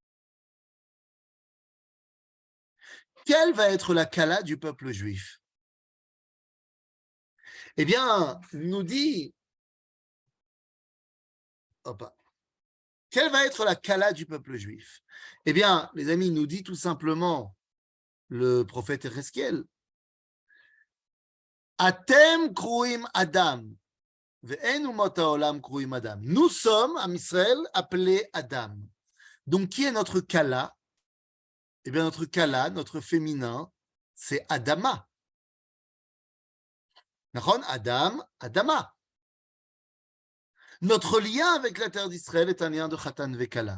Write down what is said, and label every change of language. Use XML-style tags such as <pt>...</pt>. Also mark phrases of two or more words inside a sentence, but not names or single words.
<fr>Quelle va être la Kala du peuple juif? Eh bien, nous dit, quelle va être la Kala du peuple juif? Eh bien, les amis, nous dit tout simplement le prophète Ezechiel,</fr> <he>אתם קרויים אדם, ואין אומות העולם קרויים אדם.</he> <fr>Nous sommes, à Israël, appelés Adam. Donc, qui est notre Kala? Eh bien, notre Kala, notre féminin, c'est Adama. Adam, Adama. Notre lien avec la terre d'Israël est un lien de</fr> <he>חתן וכלה.</he>